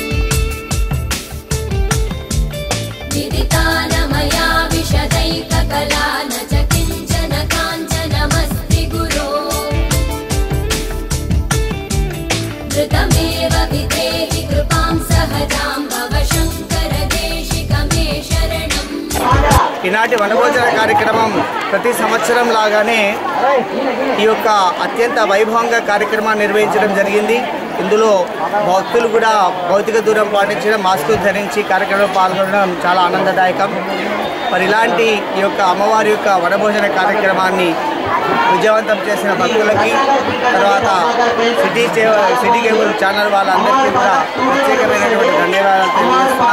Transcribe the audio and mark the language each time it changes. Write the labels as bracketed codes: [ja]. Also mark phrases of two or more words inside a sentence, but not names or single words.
[sa] विदिता न मया विशदैककला न च किञ्चन काञ्चनमस्ति गुरो धृतमेव विधेहि कृपां सहजां भव शङ्कर देशिकमे शरणम् [te] ఈనాటి వనభోజన కార్యక్రమం ప్రతి సంవత్సరం లాగానే ఈ యొక్క అత్యంత వైభవంగా కార్యక్రమాన్ని నిర్వహించడం జరిగింది. ఇందులో భక్తులు కూడా భౌతిక దూరం పాటించడం, మాస్కులు ధరించి కార్యక్రమంలో పాల్గొనడం చాలా ఆనందదాయకం. మరి ఇలాంటి ఈ యొక్క అమ్మవారి యొక్క వనభోజన కార్యక్రమాన్ని విజయవంతం చేసిన భక్తులకి, తర్వాత [en] city cable channel [te] వాళ్ళందరికీ కూడా ప్రత్యేకమైనటువంటి ధన్యవాదాలు తెలియజేస్తున్నాం.